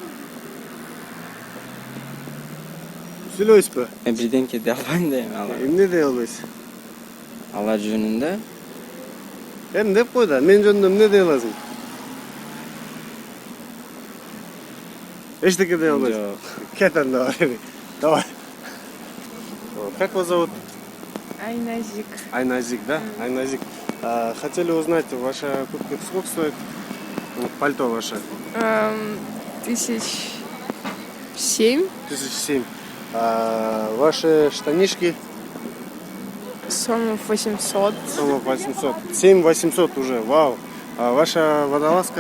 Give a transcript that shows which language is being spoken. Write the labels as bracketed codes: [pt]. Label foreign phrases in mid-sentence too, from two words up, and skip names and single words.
[ky] Сүйлөйсүзбү? Мен бирденке дей албайм да эми алар. Эмне дей албайсыз? Алар жөнүндө Эми деп кой да, мен жөнүндө эмне дей аласың? Эчтеке дей албайсың? Жок. Кет анда. [ru] Давай. Как вас зовут? Айназик. Айназик, да? Айназик. Хотели узнать, ваша куртка сколько стоит? Пальто ваше? 1007. 1007. Ваши штанишки? Сомов 800. Сомов 800. 7800 уже, вау. А ваша водолазка?